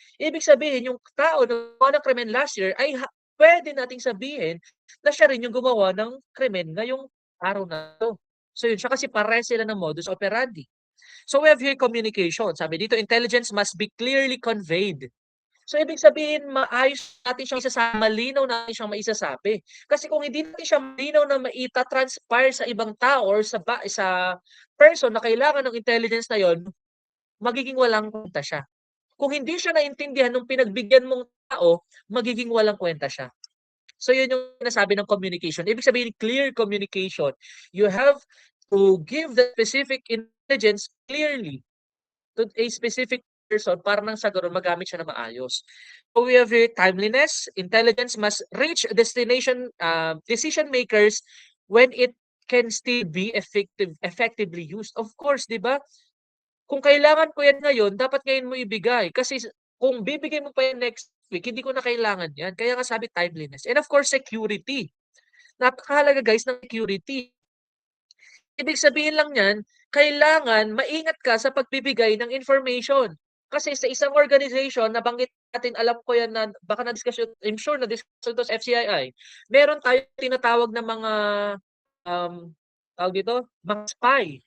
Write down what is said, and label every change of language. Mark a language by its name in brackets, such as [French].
[Filipino] Ibig sabihin yung tao na gumawa ng krimen last year ay pwede nating sabihin na siya rin yung gumawa ng krimen ngayong araw na 'to. So yun siya kasi parehas sila ng modus operandi. [English] So we have here communication. [Filipino] Sabi dito, [English] intelligence must be clearly conveyed. [Filipino] So ibig sabihin, maayos natin siyang malinaw natin siyang maisasabi. Kasi kung hindi natin siya malinaw na maita-transpire sa ibang tao or sa person na kailangan ng intelligence na yon, magiging walang kwenta siya. Kung hindi siya naintindihan nung pinagbigyan mong tao, magiging walang kwenta siya. So yun yung sinasabi ng communication. Ibig sabihin, clear communication. [English] You have to give the specific intelligence clearly to a specific person [Filipino] para nang sa gano'n magamit siya na maayos. [English] So we have here timeliness. Intelligence must reach decision makers when it can still be effectively used. Of course, 'di ba? [Filipino] Kung kailangan ko 'yan ngayon, dapat ngayon mo ibigay. Kasi kung bibigay mo pa 'yan next week, hindi ko na kailangan 'yan. Kaya nga sabi timeliness. [English] And of course, [Filipino] security. Napakahalaga guys ng security. Ibig sabihin lang niyan, kailangan maingat ka sa pagbibigay ng information. Kasi sa isang organization, nabanggit natin, alam ko yan na baka na-discuss yun, [English] I'm sure [Filipino] na-discuss ito sa FCII. Meron tayong tinatawag na mga, um, tawag dito, mga spy.